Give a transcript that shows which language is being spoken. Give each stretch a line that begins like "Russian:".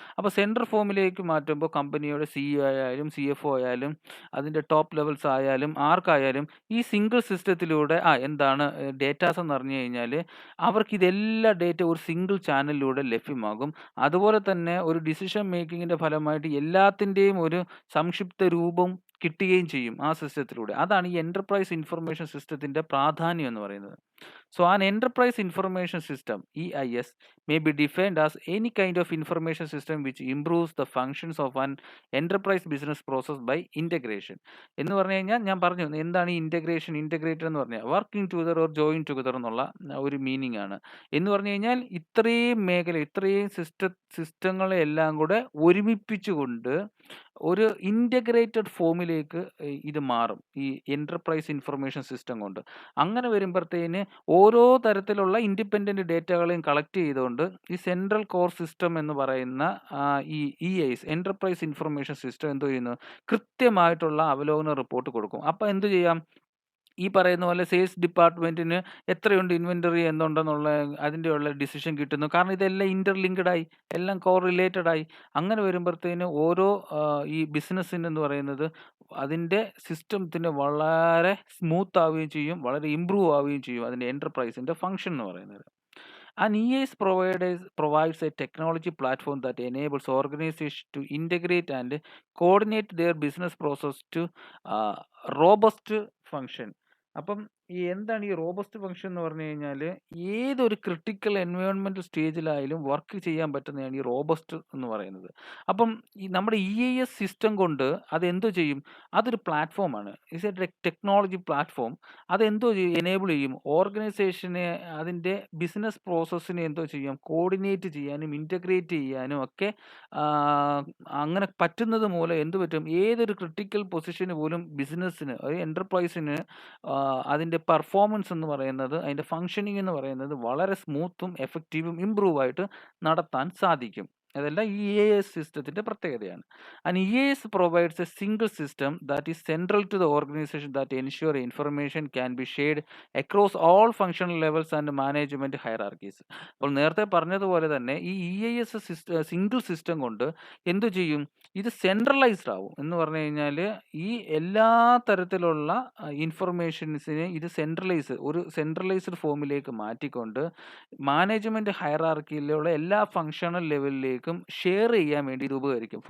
Malayalam: അപ്പോൾ സെൻട്രൽ ഫോമിലേക്ക് മാറ്റുമ്പോൾ കമ്പനിയുടെ CEO ആയാലും CFO ആയാലും അതിൻ്റെ ടോപ്പ് ലെവൽസ് ആയാലും ആർക്കായാലും ഈ സിംഗിൾ സിസ്റ്റത്തിലൂടെ എന്താണ് ഡേറ്റാസ് എന്ന് പറഞ്ഞു കഴിഞ്ഞാൽ അവർക്ക് ഇതെല്ലാ ഡേറ്റ ഒരു സിംഗിൾ ചാനലിലൂടെ ലഭ്യമാകും. അതുപോലെ തന്നെ ഒരു ഡിസിഷൻ മേക്കിങ്ങിൻ്റെ ഫലമായിട്ട് എല്ലാത്തിൻ്റെയും ഒരു സംക്ഷിപ്ത രൂപം കിട്ടുകയും ചെയ്യും ആ സിസ്റ്റത്തിലൂടെ. അതാണ് ഈ എൻ്റർപ്രൈസ് ഇൻഫർമേഷൻ സിസ്റ്റത്തിൻ്റെ പ്രാധാന്യം എന്ന് പറയുന്നത്.
English: So an enterprise information system, EIS, may be defined as any kind of information system which improves the functions of an enterprise business process by integration.
Malayalam: എന്ന് പറഞ്ഞു കഴിഞ്ഞാൽ ഞാൻ പറഞ്ഞു എന്താണ് ഈ ഇൻ്റഗ്രേറ്റഡ് എന്ന് പറഞ്ഞാൽ
English: working together or join together
Malayalam: എന്നുള്ള ഒരു മീനിങ് ആണ്. എന്ന് പറഞ്ഞു കഴിഞ്ഞാൽ ഇത്രയും മേഖല, ഇത്രയും സിസ്റ്റങ്ങളെ എല്ലാം കൂടെ ഒരുമിപ്പിച്ചുകൊണ്ട് ഒരു ഇൻ്റഗ്രേറ്റഡ് ഫോമിലേക്ക് ഇത് മാറും ഈ എൻ്റർപ്രൈസ് ഇൻഫർമേഷൻ സിസ്റ്റം കൊണ്ട്. അങ്ങനെ വരുമ്പോഴത്തേന് ഓരോ തരത്തിലുള്ള ഇൻഡിപെൻഡൻറ്റ് ഡേറ്റകളെയും കളക്ട് ചെയ്തുകൊണ്ട് ഈ സെൻട്രൽ കോർ സിസ്റ്റം എന്ന് പറയുന്ന ഈ EIS എൻ്റർപ്രൈസ് ഇൻഫർമേഷൻ സിസ്റ്റം എന്ത് ചെയ്യുന്നു, കൃത്യമായിട്ടുള്ള അവലോകന റിപ്പോർട്ട് കൊടുക്കും. അപ്പോൾ എന്ത് ചെയ്യാം, ഈ പറയുന്ന പോലെ സെയിൽസ് ഡിപ്പാർട്ട്മെൻറ്റിന് എത്രയുണ്ട് ഇൻവെൻ്ററി എന്തുണ്ടെന്നുള്ള അതിൻ്റെയുള്ള ഡിസിഷൻ കിട്ടുന്നു. കാരണം ഇതെല്ലാം ഇൻ്റർലിങ്ക്ഡ് ആയി, എല്ലാം കോറിലേറ്റഡ് ആയി. അങ്ങനെ വരുമ്പോഴത്തേന് ഓരോ ഈ ബിസിനസ്സിന് എന്ന് പറയുന്നത് അതിൻ്റെ സിസ്റ്റത്തിന് വളരെ സ്മൂത്ത് ആവുകയും ചെയ്യും, വളരെ ഇമ്പ്രൂവ് ആവുകയും ചെയ്യും അതിൻ്റെ എൻ്റർപ്രൈസിൻ്റെ ഫംഗ്ഷൻ എന്ന് പറയുന്നത്.
English: An EIS provides a technology platform that enables organizations to integrate and coordinate their business process to robust function.
Malayalam: അപ്പം എന്താണ് ഈ റോബസ്റ്റ് ഫംഗ്ഷൻ എന്ന് പറഞ്ഞു കഴിഞ്ഞാൽ ഏതൊരു ക്രിട്ടിക്കൽ എൻവയോൺമെൻറ്റൽ സ്റ്റേജിലായാലും വർക്ക് ചെയ്യാൻ പറ്റുന്നതാണ് ഈ റോബസ്റ്റ് എന്ന് പറയുന്നത്. അപ്പം ഈ നമ്മുടെ EIS സിസ്റ്റം കൊണ്ട് അതെന്തോ ചെയ്യും, അതൊരു പ്ലാറ്റ്ഫോമാണ്,
English: It's a technology platform.
Malayalam: അതെന്തോ എനേബിൾ ചെയ്യും ഓർഗനൈസേഷനെ അതിൻ്റെ ബിസിനസ് പ്രോസസ്സിനെ എന്തോ ചെയ്യാം, കോർഡിനേറ്റ് ചെയ്യാനും ഇൻറ്റഗ്രേറ്റ് ചെയ്യാനും ഒക്കെ അങ്ങനെ പറ്റുന്നത് മൂലം എന്ത് പറ്റും, ഏതൊരു ക്രിട്ടിക്കൽ പൊസിഷന് പോലും ബിസിനസ്സിന് ഒരു എൻ്റർപ്രൈസിന് അതിൻ്റെ പെർഫോമൻസ് എന്ന് പറയുന്നത്, അതിൻ്റെ ഫങ്ഷനിങ് എന്ന് പറയുന്നത് വളരെ സ്മൂത്തും എഫക്റ്റീവും ഇമ്പ്രൂവ് ആയിട്ട് നടത്താൻ സാധിക്കും. അതെല്ലാം ഈ EAS സിസ്റ്റത്തിന്റെ പ്രത്യേകതയാണ്.
English: And EAS provides a single system that is central to the organization that ensure information can be shared across all functional levels and management hierarchies.
Malayalam: അപ്പോൾ നേരത്തെ പറഞ്ഞതുപോലെ തന്നെ ഈ EAS സിംഗിൾ സിസ്റ്റം കൊണ്ട് എന്തു ചെയ്യും? ഇത് സെൻട്രലൈസ്ഡ് ആവും. എന്ന് പറഞ്ഞു കഴിഞ്ഞാൽ ഈ എല്ലാ തരത്തിലുള്ള ഇൻഫർമേഷൻസിനെ ഇത് ഒരു സെൻട്രലൈസ്ഡ് ഫോമിലേക്ക് മാറ്റിക്കൊണ്ട് മാനേജ്മെന്റ് ഹയറാർക്കിയിലുള്ള എല്ലാ ഫങ്ഷണൽ ലെവലിലേക്കും ഷെയർ ചെയ്യാൻ വേണ്ടി ഇത് ഉപകരിക്കും.